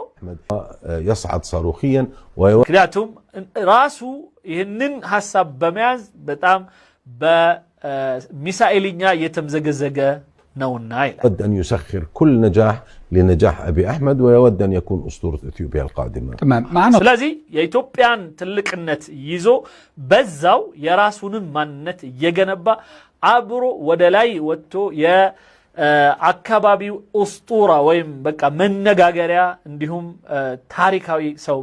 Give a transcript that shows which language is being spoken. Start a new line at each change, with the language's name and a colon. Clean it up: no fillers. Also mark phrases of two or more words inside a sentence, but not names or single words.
Arabic: يصعد صاروخيا
Amharic: ምክንያቱም ራሱ ይህንን ሐሳብ በመያዝ በጣም በሚሳኤልኛ የተምዘገዘገ ነውና ይላል
Arabic: يود أن يسخر كل نجاح لنجاح أبي أحمد ويود أن يكون أسطورة إثيوبيا القادمة تمام معنا
Amharic: ስለዚህ የኢትዮጵያን ትልቅነት ይዞ በዛው የራሱንም ማንነት እየገነባ አብሮ ወደ ላይ ወጥቶ የአካባቢው ኡስጡራ ወይም በቃ መነጋገሪያ እንዲሁም ታሪካዊ ሰው